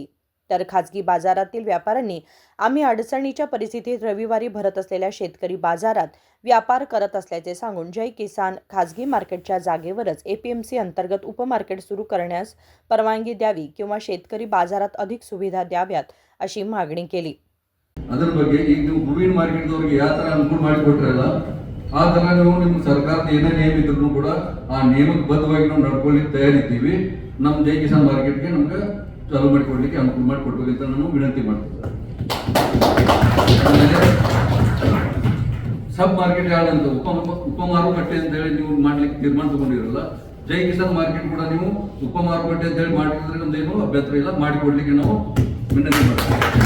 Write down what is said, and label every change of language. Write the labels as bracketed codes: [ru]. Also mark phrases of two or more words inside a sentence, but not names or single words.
[mr] तर खासगी बाजारातील व्यापाऱ्यांनी आम्ही अडचणीच्या परिस्थितीत रविवारी भरत असलेल्या शेतकरी बाजारात व्यापार करत असल्याचे सांगून जय किसान खासगी मार्केटच्या जागेवरच एपीएमसी अंतर्गत उपमार्केट सुरू करण्यास परवानगी द्यावी किंवा शेतकरी बाजारात अधिक सुविधा द्याव्यात अशी मागणी केली। [kn] ಅದರ ಬಗ್ಗೆ ಈಗ ನೀವು ಹೂವಿನ ಮಾರ್ಕೆಟ್ದವರಿಗೆ ಯಾವ ತರ ಅನುಕೂಲ ಮಾಡಿಕೊಟ್ರಲ್ಲ ಆ ತರ ನೀವು ನಿಮ್ಮ ಸರ್ಕಾರದ ಏನೇ ನಿಯಮ ಇದ್ರೂ ಕೂಡ ಆ ನಿಯಮಕ್ಕೆ ಬದ್ಧವಾಗಿ ನಾವು ನಡ್ಕೊಳ್ಳಿಕ್ಕೆ ತಯಾರಿದ್ದೀವಿ। ನಮ್ಮ ಜೈ ಕಿಸಾನ್ ಮಾರ್ಕೆಟ್ಗೆ ನಮ್ಗೆ ಚಾಲೂ ಮಾಡಿಕೊಡ್ಲಿಕ್ಕೆ ಅನುಕೂಲ ಮಾಡಿಕೊಡ್ಬೇಕು ಅಂತ ನಾನು ವಿನಂತಿ ಮಾಡ್ತೀನಿ। [en] sub market [kn] ಯಾವ್ದಂತ ಉಪ ಮಾರುಕಟ್ಟೆ ಅಂತ ಹೇಳಿ ನೀವು ಮಾಡ್ಲಿಕ್ಕೆ ತೀರ್ಮಾನ ತಗೊಂಡಿರಲ್ಲ, ಜೈ ಕಿಸಾನ್ ಮಾರ್ಕೆಟ್ ಕೂಡ ನೀವು ಉಪ ಮಾರುಕಟ್ಟೆ ಅಂತ ಹೇಳಿ ಮಾಡಿದ್ರೆ ನಮ್ದೇನು ಅಭ್ಯಂತರ ಇಲ್ಲ, ಮಾಡಿಕೊಡ್ಲಿಕ್ಕೆ ನಾವು ವಿನಂತಿ ಮಾಡ್ತೀವಿ।